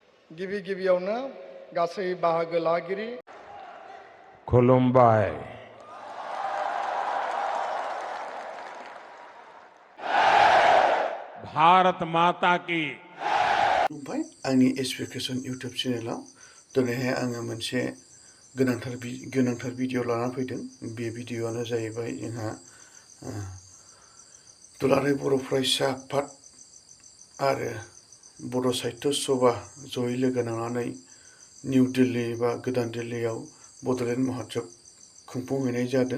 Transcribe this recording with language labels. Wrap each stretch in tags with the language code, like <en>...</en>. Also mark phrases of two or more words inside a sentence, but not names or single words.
<brx>गिबि गिबियावनो गासै बाहागो लागिरि खुलुमबाय।</brx> <hi>भारत माता की</hi> <brx>खुलुमबाय आंनि एसपिकेसन इउटुब चेनेलाव दिनैहाय आङो मोनसे गोनांथार भिडिअ लानानै फैदों। बे भिडिअआनो जाहैबाय जोंहा दुलाराय बर' फरायसा आफाद आरो बड' साहित्य सभा जयै लोगो नांनानै निउ दिल्ली बा गोदान दिल्लीयाव बड'लेण्ड महत्सब खुंफुंहैनाय जादों।</brx>